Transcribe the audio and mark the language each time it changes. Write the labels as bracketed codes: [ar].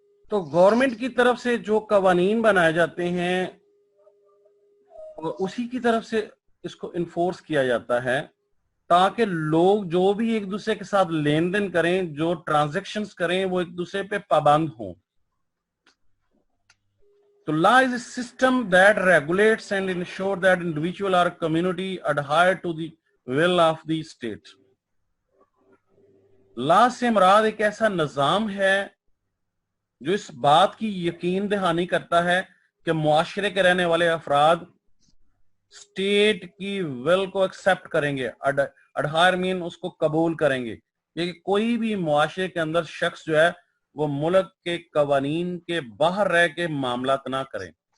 [ur] تو گورنمنٹ کی طرف سے جو قوانین بنائے جاتے ہیں اسی کی طرف سے اس کو انفورس کیا جاتا ہے تاکہ لوگ جو بھی ایک دوسرے کے ساتھ لین دین کریں، جو ٹرانزیکشنز کریں، وہ ایک دوسرے پہ پابند ہوں. [en] تو law is a system that regulates and ensures that individual or community adhere to the will of the state. [ur] law سے مراد ایک ایسا نظام ہے جو اس بات کی یقین دہانی کرتا ہے کہ معاشرے کے رہنے والے افراد اسٹیٹ کی ول کو ایکسپٹ کریں گے. اڈہائر مین اس کو قبول کریں گے، کہ کوئی بھی معاشرے کے اندر شخص جو ہے وہ ملک کے قوانین کے باہر رہ کے معاملات نہ کریں.